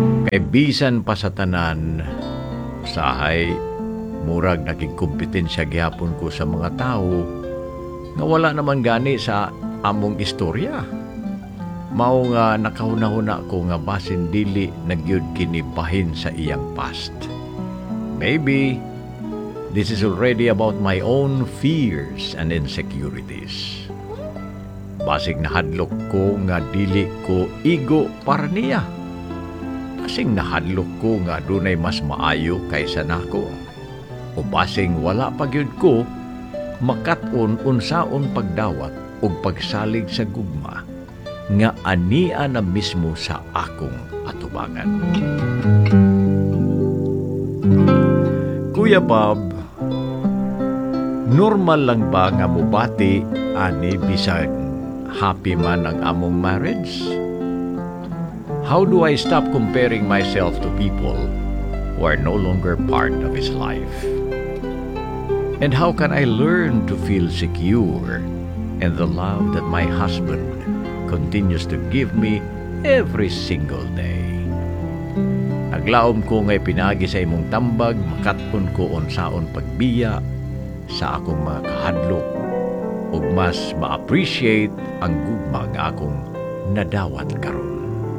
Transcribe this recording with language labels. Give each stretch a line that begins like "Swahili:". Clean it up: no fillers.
Cebuano: Kay bisan pa sa tanan, usahay, murag naging kompetensya gihapon ko sa mga tao na wala naman gani sa among istorya. Mao nga nakahuna-huna ko nga basin dili nagyud kinibahin sa iyang past.
English: Maybe this is already about my own fears and insecurities.
Cebuano: Basig nahadlok ko nga dili ko igo para niya. Basing nahadlok ko nga dunay mas maayo kaysa nako. O basing wala pagyud ko makat-on unsaon pagdawat ug pagsalig sa gugma nga ania na mismo sa akong atubangan. Kuya Bob, normal lang ba nga mubati ani bisag happy man ang among marriage?
English: How do I stop comparing myself to people who are no longer part of his life? And how can I learn to feel secure in the love that my husband continues to give me every single day?
Cebuano: Naglaom ko nga pinagi sa imong tambag, makatpon ko unsaon pagbiya sa akong mga kahadlok, ug mas ma-appreciate ang gugma nga akong nadawat karon.